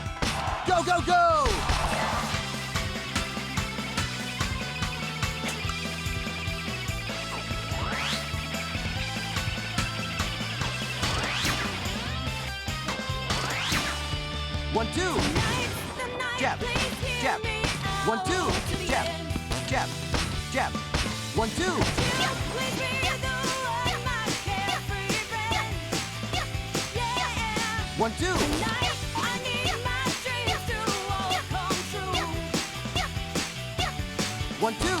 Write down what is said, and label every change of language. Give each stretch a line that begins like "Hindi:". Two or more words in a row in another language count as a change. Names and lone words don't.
English: Go, go, go! One, two. Jab, jab. One, two. Jab, jab, jab. One, two. One, two. One, 1, 2.